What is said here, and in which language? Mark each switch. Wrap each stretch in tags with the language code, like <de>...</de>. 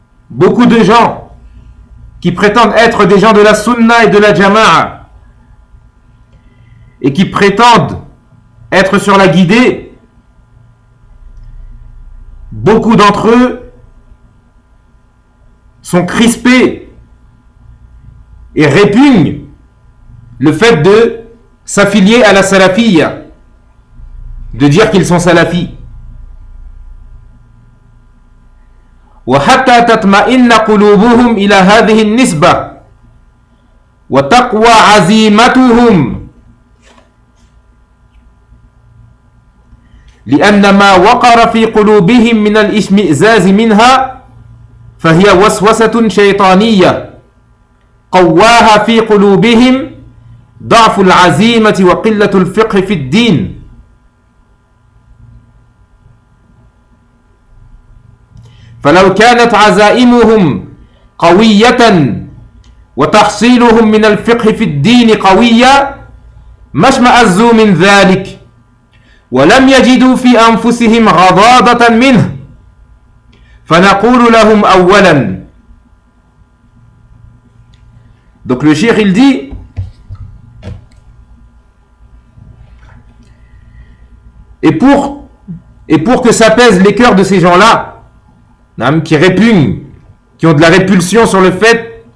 <fr>beaucoup de gens qui prétendent être des gens de la sunna et de la jama'a et qui prétendent être sur la guidée, beaucoup d'entre eux sont crispés et répugnent le fait de s'affilier à la salafia, de dire qu'ils sont salafis.</fr> <ar>وَحَتَّى تَطْمَئِنَّ قُلُوبُهُمْ إِلَى هَذِهِ النِّسْبَةِ وَتَقْوَى عَزِيمَتُهُمْ لِأَنَّ مَا وَقَرَ فِي قُلُوبِهِمْ مِنَ الْإِشْمِئْزَازِ مِنْهَا فهي وسوسة شيطانية قواها في قلوبهم ضعف العزيمة وقلة الفقه في الدين. فلو كانت عزائمهم قوية وتحصيلهم من الفقه في الدين قوية ما اشمأزوا من ذلك ولم يجدوا في أنفسهم غضاضة منه فَنَقُولُ لَهُمْ أَوَّلًا.</ar> <fr>Donc le cheikh, il dit: Et pour que s'apaise les cœurs de ces gens-là, qui répugnent, qui ont de la répulsion sur le fait</fr>